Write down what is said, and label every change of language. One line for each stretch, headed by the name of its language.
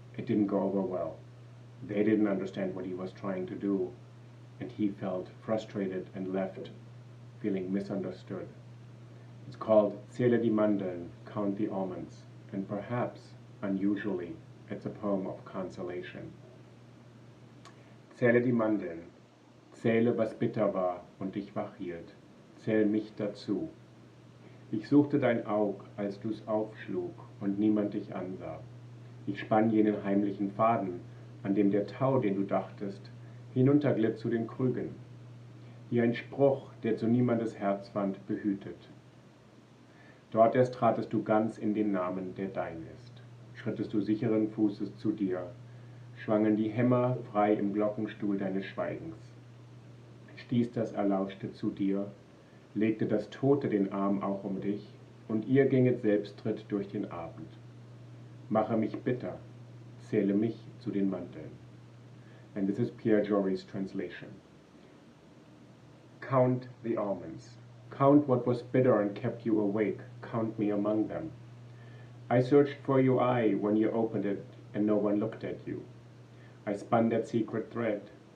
English: It didn't go over well. They didn't understand what he was trying to do, and he felt frustrated and left feeling misunderstood. It's called Zähle die Mandeln, Count the Almonds, and perhaps, unusually, it's a poem of consolation.
German: Zähle die Mandeln, zähle, was bitter war und dich wach hielt, zähl mich dazu. Ich suchte dein Aug, als du's aufschlug und niemand dich ansah. Ich spann jenen heimlichen Faden, an dem der Tau, den du dachtest, hinunterglitt zu den Krügen. Wie ein Spruch, der zu niemandes Herz fand, behütet. Dort erst tratest du ganz in den Namen, der dein ist. Schrittest du sicheren Fußes zu dir, schwangen die Hämmer frei im Glockenstuhl deines Schweigens. Stieß das Erlauschte zu dir, legte das Tote den Arm auch um dich, und ihr ginget Selbsttritt durch den Abend. Mache mich bitter, zähle mich zu den Manteln.
English: And this is Pierre Jory's translation. Count the almonds. Count what was bitter and kept you awake. Count me among them. I searched for your eye when you opened it and no one looked at you. I spun that secret thread.